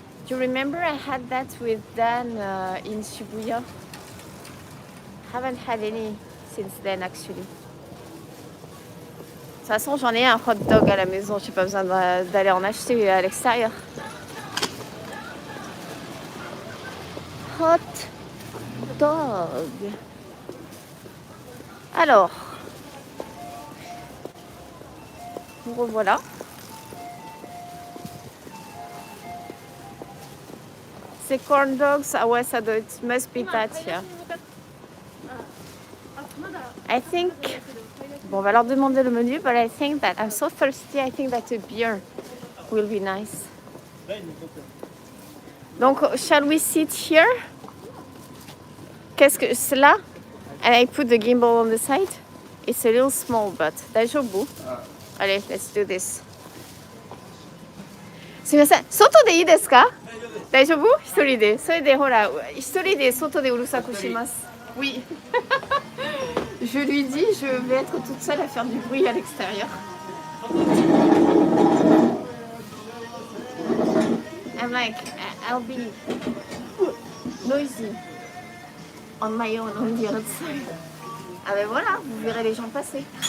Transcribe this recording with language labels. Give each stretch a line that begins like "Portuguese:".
English: Do you remember I had that with Dan in Shibuya? Haven't had any since then, actually.
French: De toute façon, j'en ai un hot dog à la maison. J'ai pas besoin d'aller en acheter à l'extérieur.
English: Hot dog.
French: Alors, nous revoilà. C'est corn dogs. Ah ouais, ça doit être
English: must be that, yeah. I think...
French: Bon, on va leur demander le menu,
English: but I think that I'm so thirsty, I think that a beer will be nice.
French: Donc,
English: shall we sit here?
French: Qu'est-ce que c'est là?
English: And I put the gimbal on the side. It's a little small, but 大丈夫? Allez, let's do this.
Japanese: すみません、外でいいですか?大丈夫?一人で。それでほら、一人で外でうるさくします。
French: Oui. Je lui dis, je vais être toute seule à faire du bruit à l'extérieur.
English: I'm like, I'll be noisy on my own on the other side.
French: Ah ben voilà, vous verrez les gens passer.